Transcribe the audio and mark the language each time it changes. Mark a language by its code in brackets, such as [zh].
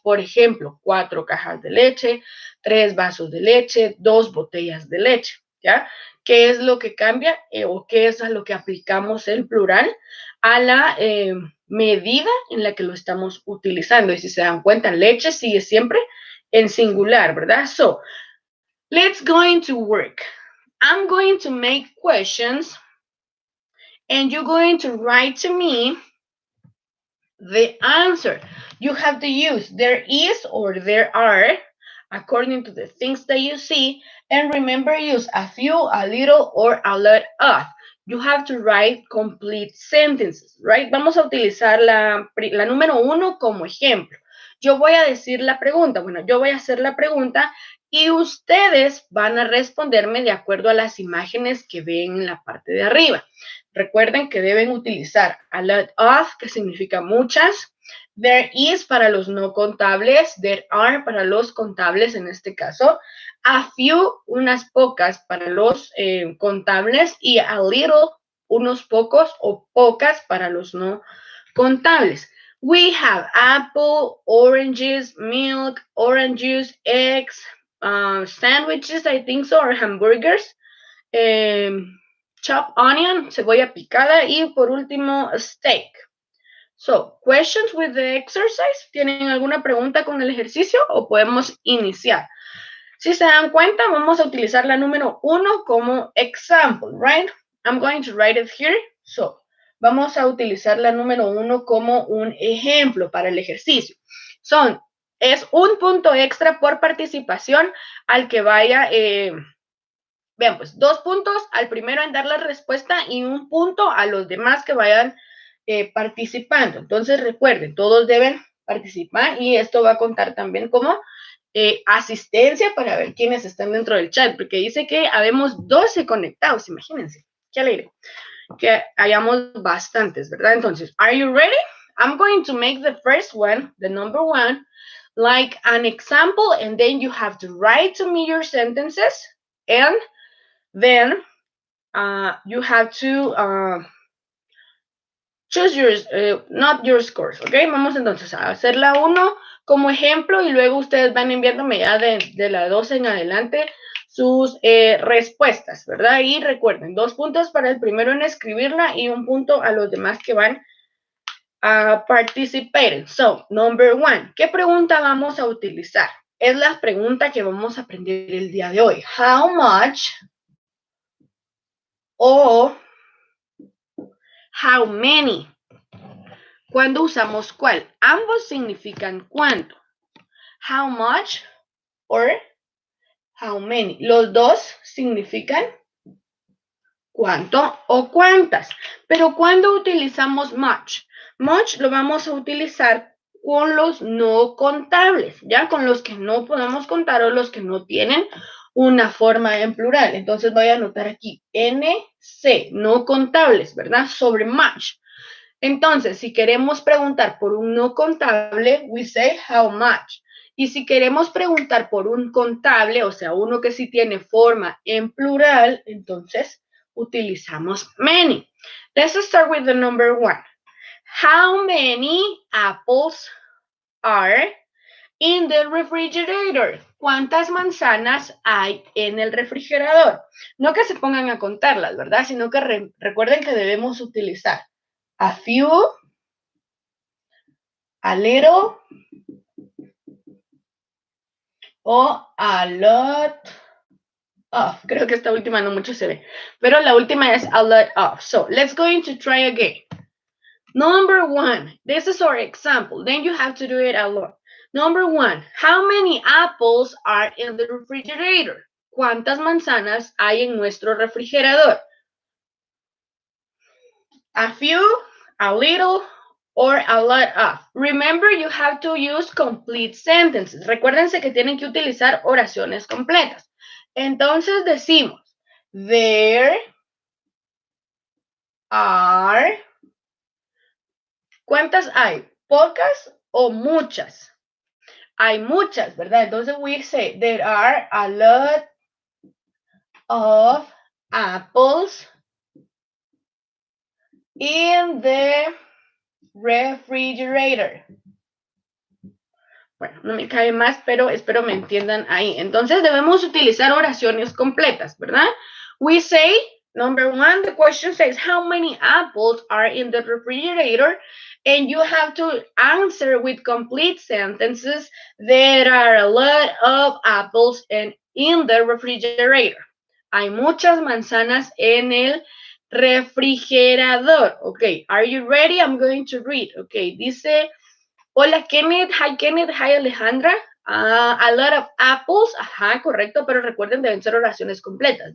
[es] Por ejemplo, 4 cajas de leche, 3 vasos de leche, 2 botellas de leche, ¿ya? ¿Qué es lo que cambia o qué es a lo que aplicamos el plural a la medida en la que lo estamos utilizando? Y si se dan cuenta, leche sigue siempre en singular, ¿verdad? [en] So, let's go into work. I'm going to make questions and you're going to write to me the answer. You have to use there is or there are according to the things that you see, and remember, use a few, a little, or a lot of. You have to write complete sentences, right? [es] Vamos a utilizar la número 1 como ejemplo. Yo voy a decir la pregunta, bueno, yo voy a hacer la pregunta y ustedes van a responderme de acuerdo a las imágenes que ven en la parte de arriba. Recuerden que deben utilizar [en] a lot of, [es] que significa muchas, [en] there is [es] para los no contables, [en] there are [es] para los contables en este caso, [en] a few, [es] unas pocas para los contables y [en] a little, [es] unos pocos o pocas para los no contables. [en] We have apple, oranges, milk, orange juice, eggs, sandwiches, I think so, or hamburgers, chopped onion, [es] cebolla picada y por último, [en] steak. So, questions with the exercise. [es] ¿Tienen alguna pregunta con el ejercicio o podemos iniciar? Si se dan cuenta, vamos a utilizar la número 1 como [en] example, right? I'm going to write it here. [es] So, vamos a utilizar la número 1 como un ejemplo para el ejercicio. Es un punto extra por participación al que vaya, vean, pues 2 puntos al primero en dar la respuesta y 1 punto a los demás que vayan participando. Entonces, recuerden, todos deben participar y esto va a contar también como asistencia para ver quiénes están dentro del chat, porque dice que habemos 12 conectados, imagínense, qué alegre, que hayamos bastantes, ¿verdad? Entonces, [en] are you ready? I'm going to make the first one, the number 1, like an example, and then you have to write to me your sentences, and then you have to choose yours, not your scores, ¿ok? [es] Vamos entonces a hacer la 1 como ejemplo y luego ustedes van enviándome ya de la 12 en adelante sus respuestas, ¿verdad? Y recuerden, 2 puntos para el primero en escribirla y 1 punto a los demás que van a participar. [en] So, number 1, [es] ¿qué pregunta vamos a utilizar? Es la pregunta que vamos a aprender el día de hoy. [en] How much [es] o [en] how many. [es] ¿Cuándo usamos cuál? Ambos significan cuánto. [en] How much or how many. [es] Los dos significan ¿Cuánto o cuántas? Pero ¿cuándo utilizamos much? Much lo vamos a utilizar con los no contables, ¿ya? Con los que no podemos contar o los que no tienen una forma en plural. Entonces voy a anotar aquí NC, no contables, ¿verdad? Sobre much. Entonces, si queremos preguntar por un no contable, [en] we say how much. [es] Y si queremos preguntar por un contable, o sea, uno que sí tiene forma en plural, entonces utilizamos many. [en] Let's start with the number one. How many apples are in the refrigerator? [es] ¿Cuántas manzanas hay en el refrigerador? No que se pongan a contarlas, ¿verdad? Sino que recuerden que debemos utilizar [en] a few, a little, [es] o [en] a lot of. [es] Creo que esta última no mucho se ve, pero la última es [en] a lot of. So let's go to try again. Number one, this is our example. Then you have to do it a lot. Number one, how many apples are in the refrigerator? [es] ¿Cuántas manzanas hay en nuestro refrigerador? [en] A few, a little, or a lot of. Remember, you have to use complete sentences. [es] Recuérdense que tienen que utilizar oraciones completas. Entonces decimos, [en] there are. [es] ¿Cuántas hay? ¿Pocas o muchas? Hay muchas, ¿verdad? Entonces [en] we say, there are a lot of apples in the refrigerator. [es] Bueno, no me cae más, pero espero me entiendan ahí. Entonces debemos utilizar oraciones completas, ¿verdad? [en] We say, number one, the question says, how many apples are in the refrigerator? And you have to answer with complete sentences. There are a lot of apples in the refrigerator. [es] Hay muchas manzanas en el refrigerador. [en] Okay, are you ready? I'm going to read. Okay, [es] dice... Hola, [en] Kenneth. Hi, Alejandra. A lot of apples. [es] Ajá, correcto, pero recuerden, deben ser oraciones completas.